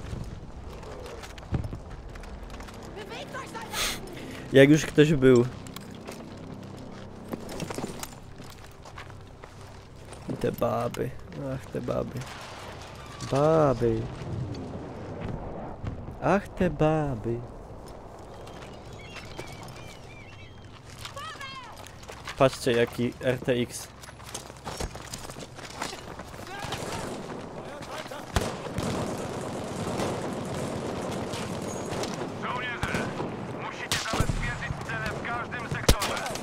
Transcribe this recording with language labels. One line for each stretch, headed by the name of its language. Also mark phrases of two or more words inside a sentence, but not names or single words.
German: Bewegt euch, Soldaten!
Polish: Jak już ktoś był. I te baby. Ach, te baby. Baby. Ach, te baby. Patrzcie jaki RTX. Żołnierze, musicie zabezpieczyć cele w każdym sektorze.